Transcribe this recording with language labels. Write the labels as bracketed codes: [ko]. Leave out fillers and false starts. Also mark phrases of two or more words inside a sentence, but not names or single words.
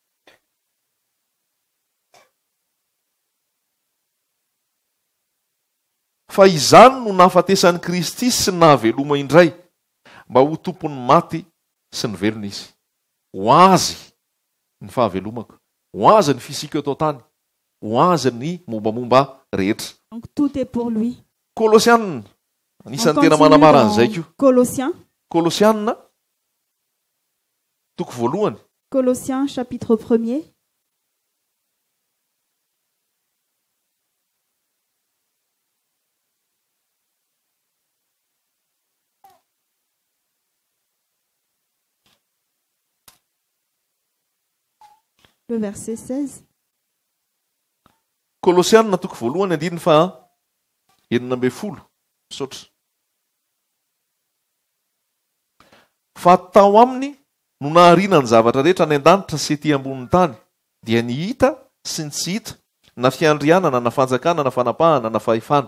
[mg] Fa izany no nahafatesan'i Kristy sy nahaveloma indray, mba ho tompony maty sy ny velona izy. Ho azy ny fahavelomako, ho azy ny fisika eto tany, ho azy ny mombamomba rehetra. [fr] Donc tout est pour lui. [mg] Kolosianina, anisan'ny [fr] On [mg] tena [fr] continue [mg] manamara [fr] dans [mg] an'izay koa. [fr] Colossiens. [mg] Kolosianina, toko voalohany. [fr] Colossiens chapitre 1er. Le verset 16. [mg] Kolosianina toko voalohany andininy fa 12. Misaotra. Fa tao aminy no nahariana ny zavatra rehetra any an-danitra sy ety ambonin'ny tany, dia ny hita sy ny tsy hita, na fiandrianana, na fanjakana, na fanapahana, na fahefana.